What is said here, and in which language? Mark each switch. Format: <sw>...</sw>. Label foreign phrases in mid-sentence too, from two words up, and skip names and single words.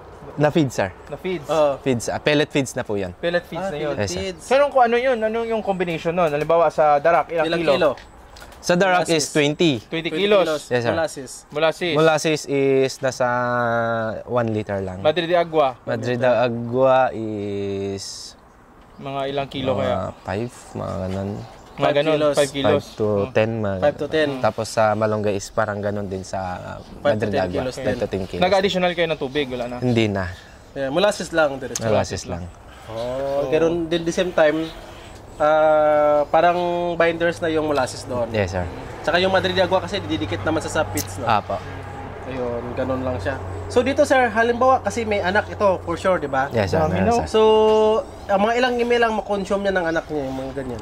<tl>Na feeds, sir. Na feeds. Feeds,</tl> <en>pellet feeds</en> <tl>na po yan.</tl> <en>Pellet feeds</en> <tl>na yun.</tl> <en>Yes, sir.</en> <tl>So, kung ano yun? Ano yung combination nun? Halimbawa sa darak, ilang kilo? Sa darak is 20. 20 kilos.</tl> <en>Yes, sir.</en> <tl>Molasses is nasa 1 liter lang. Madre de Agua. Madre de Agua is mga ilang kilo kaya? 5, mga ganun. Mga ganun, 5 kilos. 5 to 10. 5 to 10. Tapos sa malunggay is parang ganun din sa Madre de Agua. 5 to 10 kilos. Nag-additional kayo ng tubig? Wala na? Hindi na. Yeah, molasses lang. Diretso. Molasses lang. Pero din</tl> <en>the same time,</en> <tl>parang binders na yung molasses doon.</tl> <en>Yes, sir.</en> <tl>Tsaka yung Madre de Agua kasi didikit naman sa pits, no? Apo. Ayun, ganun lang siya. So dito, sir, halimbawa kasi may anak ito, for sure, di ba?</tl> <en>Yes, sir.</en> <tl>Meron, sir. So, mga ilang email lang makonsume niya ng anak niya, yung mga ganyan.</tl>